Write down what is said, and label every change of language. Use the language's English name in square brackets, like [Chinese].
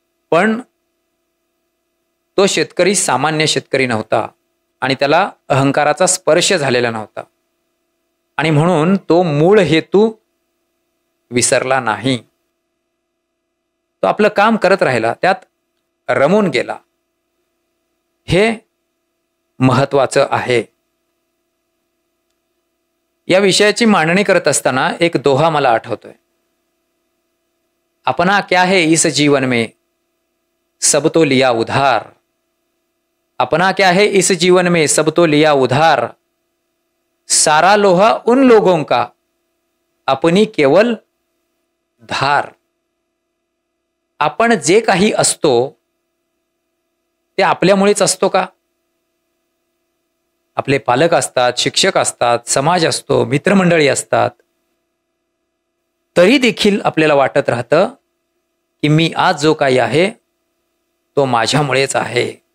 [Marathi] पण तो शेतकरी सामान्य शेतकरी नव्हता आणि त्याला अहंकाराचा स्पर्श झालेला नव्हता आणि म्हणून तो मूळ हेतू विसरला नाही. तो आपलं काम करत राहिला, त्यात रमून गेला. हे महत्वाचं आहे. या विषयाची मांडणी करत असताना एक दोहा मला आठवतोय. [Hindi] अपना क्या है इस जीवन में सब तो लिया उधार. अपना क्या है इस जीवन में सब तो लिया उधार. सारा लोहा उन लोगों का अपनी केवल धार. [Marathi] आपण जे काही असतो ते आपल्यामुळेच असतो का? आपले पालक असतात, शिक्षक असतात, समाज असतो, मित्रमंडळी असतात. तरी देखील आपल्याला वाटत राहतं की मी आज जो काही आहे तो माझ्यामुळेच आहे.